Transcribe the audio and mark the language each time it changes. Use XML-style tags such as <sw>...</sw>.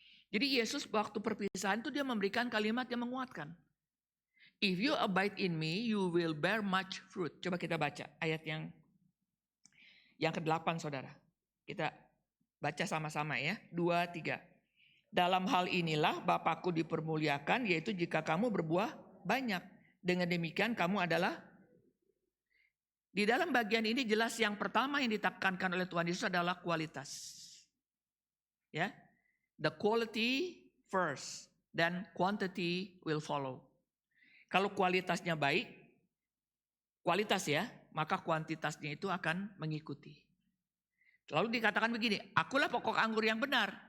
<id>Jadi Yesus waktu perpisahan itu dia memberikan kalimat yang menguatkan.</id> <en>If you abide in me, you will bear much fruit.</en> <id>Coba kita baca ayat yang ke-8 saudara. Kita baca sama-sama ya, 2, 3. Dalam hal inilah Bapakku dipermuliakan, yaitu jika kamu berbuah banyak. Dengan demikian kamu adalah, di dalam bagian ini jelas yang pertama yang ditekankan oleh Tuhan Yesus adalah kualitas.</id> <en>Ya, the quality first, then quantity will follow.</en> <id>Kalau kualitasnya baik, kualitas ya, maka kuantitasnya itu akan mengikuti. Lalu dikatakan begini, akulah pokok anggur yang benar.</id>